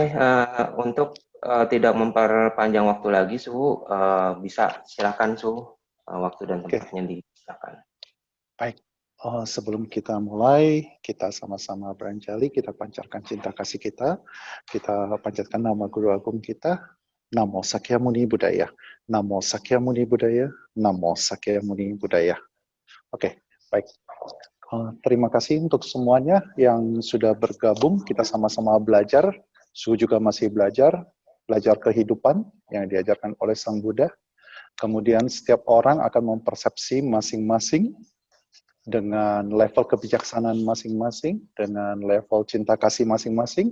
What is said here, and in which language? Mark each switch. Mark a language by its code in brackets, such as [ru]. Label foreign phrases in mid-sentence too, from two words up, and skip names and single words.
[id] Oke, untuk tidak memperpanjang waktu lagi Suhu, bisa silakan Suhu, waktu dan tempatnya disilakan. Baik. Sebelum kita mulai, kita sama-sama beranjali, kita pancarkan cinta kasih kita panjatkan nama Guru Agung kita, [sa] Namo Sakyamuni Buddhaya, Namo Sakyamuni Buddhaya, Namo Sakyamuni Buddhaya. [id] Oke, baik. Terima kasih untuk semuanya yang sudah bergabung, kita sama-sama belajar, Su juga masih belajar kehidupan yang diajarkan oleh Sang Buddha. Kemudian setiap orang akan mempersepsi masing-masing dengan level kebijaksanaan masing-masing, dengan level cinta kasih masing-masing.